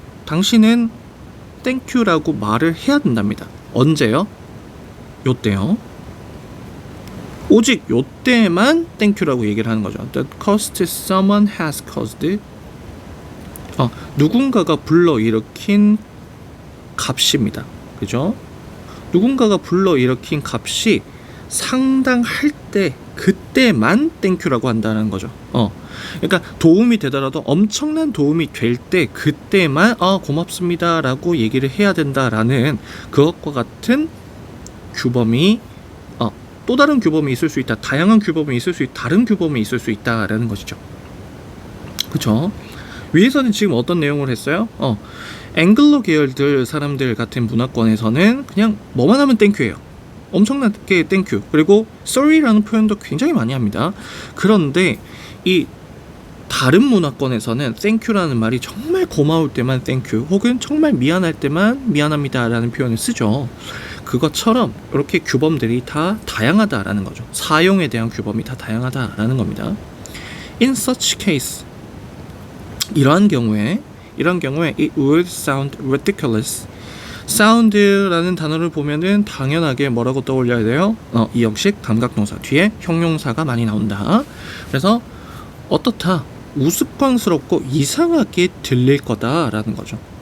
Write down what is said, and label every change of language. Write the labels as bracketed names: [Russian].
[Korean] 당신은 thank you라고 말을 해야 된답니다. 언제요? 요때요. 오직 요때만 thank you라고 얘기를 하는 거죠. [English] The cost someone has caused. [Korean] 누군가가 불러일으킨 값입니다. 그죠? 누군가가 불러일으킨 값이 상당할 때 그때만 땡큐라고 한다는 거죠. 그러니까 도움이 되더라도 엄청난 도움이 될 때 그때만 고맙습니다라고 얘기를 해야 된다라는 그것과 같은 규범이 또 다른 규범이 있을 수 있다. 다양한 규범이 있을 수 있다. 다른 규범이 있을 수 있다라는 것이죠. 그렇죠? 위에서는 지금 어떤 내용을 했어요? 앵글로 계열들 사람들 같은 문화권에서는 그냥 뭐만 하면 땡큐예요. 엄청나게 땡큐. 그리고 sorry라는 표현도 굉장히 많이 합니다. 그런데 이 다른 문화권에서는 땡큐라는 말이 정말 고마울 때만 땡큐 혹은 정말 미안할 때만 미안합니다라는 표현을 쓰죠. 그것처럼 이렇게 규범들이 다 다양하다라는 거죠. 사용에 대한 규범이 다 다양하다라는 겁니다. [English] In such case, [Korean] 이러한 경우에 [English] it would sound ridiculous. [Korean] sound라는 단어를 보면은 당연하게 뭐라고 떠올려야 돼요? 이 형식 감각동사 뒤에 형용사가 많이 나온다. 그래서 어떻다? 우스꽝스럽고 이상하게 들릴 거다라는 거죠.